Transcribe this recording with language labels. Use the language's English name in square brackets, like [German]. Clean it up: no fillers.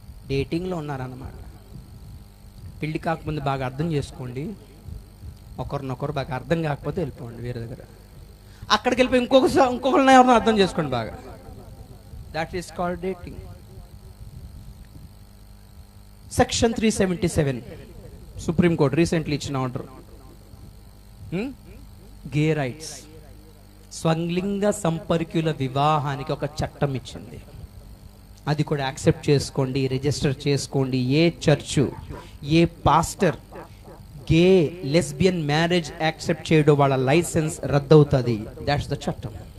[Telugu] డేటింగ్లో ఉన్నారన్నమాట. పెళ్లి కాకముందు బాగా అర్థం చేసుకోండి, ఒకరినొకరు బాగా అర్థం కాకపోతే వెళ్ళిపోండి వేరే దగ్గర. అక్కడికి వెళ్ళిపోయి ఇంకొకరిని ఎవరినో అర్థం చేసుకోండి బాగా. [English] That is called dating. Section 377 Supreme Court recently [Telugu] ఇచ్చిన ఆర్డర్. గే రైట్స్, స్వలింగ సంపర్కుల వివాహానికి ఒక చట్టం ఇచ్చింది. అది కూడా యాక్సెప్ట్ చేసుకోండి, రిజిస్టర్ చేసుకోండి. ఏ చర్చు, ఏ పాస్టర్ గే లెస్బియన్ మ్యారేజ్ యాక్సెప్ట్ చేయడం వాళ్ళ లైసెన్స్ రద్దవుతుంది. [English] that's the [Telugu] చట్టం.